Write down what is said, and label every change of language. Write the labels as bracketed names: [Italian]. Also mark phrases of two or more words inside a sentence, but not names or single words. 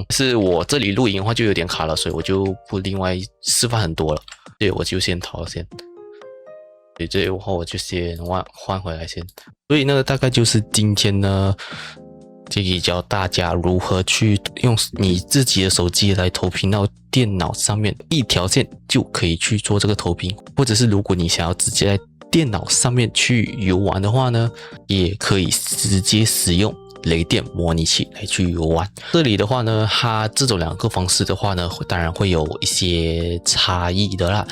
[Chinese] 是我這裡錄影的話就有點卡了，所以我就不另外示範很多了。對，我就先逃先。对，这然后我就先换回来先。所以呢，大概就是今天呢，这里教大家如何去用你自己的手机來投屏到電腦上面，一條線就可以去做這個投屏。或者是如果你想要直接在電腦上面去遊玩的話呢，也可以直接使用雷電模擬器來去遊玩。這裡的話呢，它這種兩個方式的話呢，當然會有一些差異的啦。